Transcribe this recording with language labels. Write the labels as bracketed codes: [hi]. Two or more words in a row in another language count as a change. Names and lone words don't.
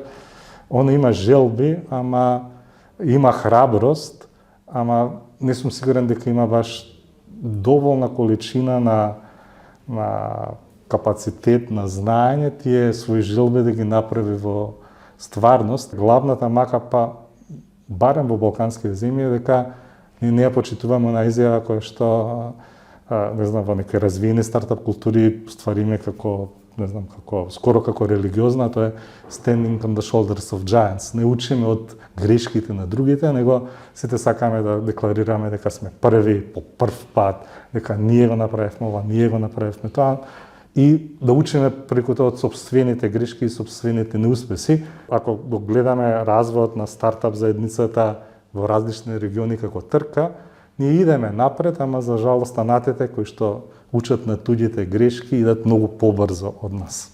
[mk] Он има желби, ама има храброст, ама не сум сигурен дека има баш доволна количина на капацитет, на знаење, тие своји желби да ги направи во стварност. Главната мака, па барем во балканските земји, дека ние не ја почитуваме на изјава која што не знам, во некои развиени стартап култури ствариме како, не знам, скоро како религиозна, тоа е [en] standing on the shoulders of giants. [mk] Не учиме од грешките на другите, него сите сакаме да декларираме дека сме први, по прв пат, дека ние го направивме ова, ние го направивме тоа, и да учиме преку тоа од сопствените грешки и сопствените неуспеси. Ако го гледаме развојот на стартап заедницата во различни региони како трка, ние идеме напред, ама за жал останатите кои што учат на туѓите грешки идат многу побрзо од нас.